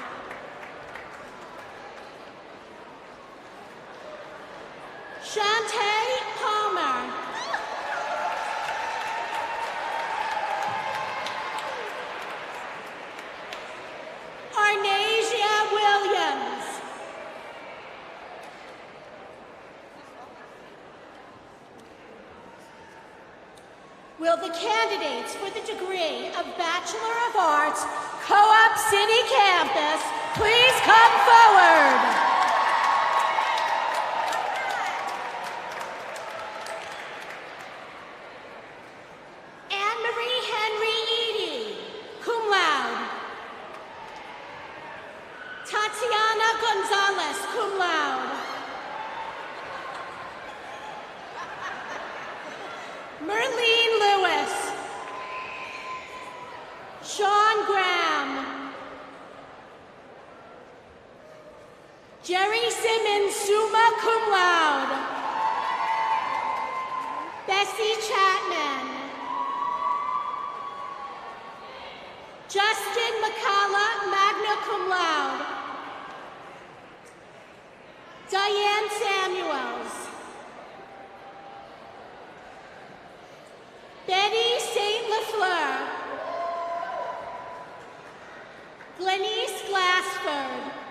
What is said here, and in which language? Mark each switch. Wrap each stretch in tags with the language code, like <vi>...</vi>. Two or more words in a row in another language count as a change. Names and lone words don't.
<en>Shantae Palmer. Arnasia Williams. Will the candidates for the degree of Bachelor of Arts, Co-op City Campus, please come forward? Anne-Marie Henry Eady,</en> <la>cum laude.</la> <en>Tatiana Gonzalez,</en> <la>cum laude.</la> <en>Merlene Lewis. Sean Graham. Jerry Simmons,</en> <la>summa cum laude.</la> <en>Bessie Chapman. Justin McCalla,</en> <la>magna cum laude.</la> <en>Diane Samuels. Betty St. LaFleur. Glenise Glassford.</en>